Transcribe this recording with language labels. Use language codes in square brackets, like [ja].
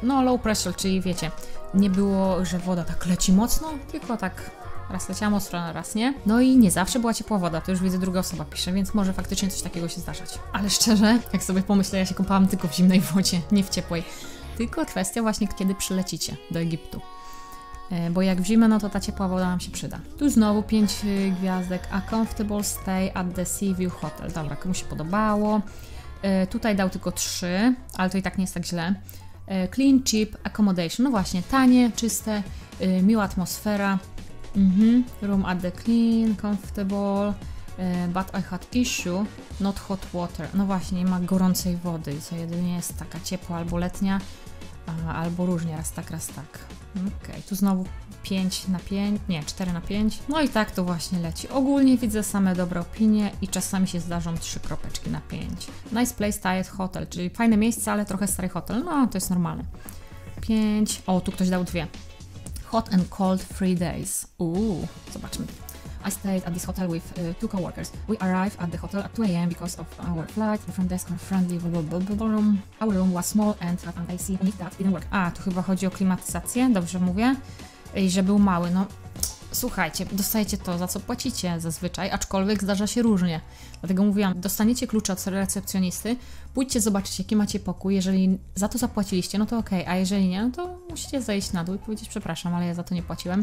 [en] No low pressure, [pl] czyli wiecie, nie było, że woda tak leci mocno, tylko tak raz leciała mocno, raz nie. No i nie zawsze była ciepła woda, to już widzę, druga osoba pisze, więc może faktycznie coś takiego się zdarzać. Ale szczerze, jak sobie pomyślę, ja się kąpałam tylko w zimnej wodzie, nie w ciepłej. Tylko kwestia właśnie, kiedy przylecicie do Egiptu. Bo jak w zimę, no to ta ciepła woda nam się przyda. Tu znowu 5 gwiazdek. [en] A comfortable stay at the Sea View Hotel. [pl] Dobra, komu się podobało. Tutaj dał tylko 3, ale to i tak nie jest tak źle. [en] Clean, cheap, accommodation. [pl] No właśnie, tanie, czyste, miła atmosfera. [en] Room at the clean, comfortable. But I had issue, not hot water. [pl] No właśnie, nie ma gorącej wody, co jedynie jest taka ciepła albo letnia, albo różnie, raz tak, raz tak. Okej, tu znowu 5 na 5, nie, 4 na 5. No i tak to właśnie leci. Ogólnie widzę same dobre opinie i czasami się zdarzą 3 kropeczki na 5. [en] Nice place, tired hotel, [pl] czyli fajne miejsce, ale trochę stary hotel. No, to jest normalne. 5. O, tu ktoś dał 2. [en] Hot and cold 3 days. [pl] Zobaczmy. [en] I stayed at this hotel with 2 coworkers. We arrived at the hotel at 2 a.m. because of our flight. The front desk are friendly. Our room was small and had an AC and that didn't work. [pl] A, tu chyba chodzi o klimatyzację, dobrze mówię? I że był mały. No, słuchajcie, dostajecie to, za co płacicie zazwyczaj, aczkolwiek zdarza się różnie. Dlatego mówiłam, dostaniecie klucze od recepcjonisty, pójdźcie zobaczyć, jaki macie pokój. Jeżeli za to zapłaciliście, no to okej, a jeżeli nie, no to musicie zejść na dół i powiedzieć, przepraszam, ale ja za to nie płaciłem.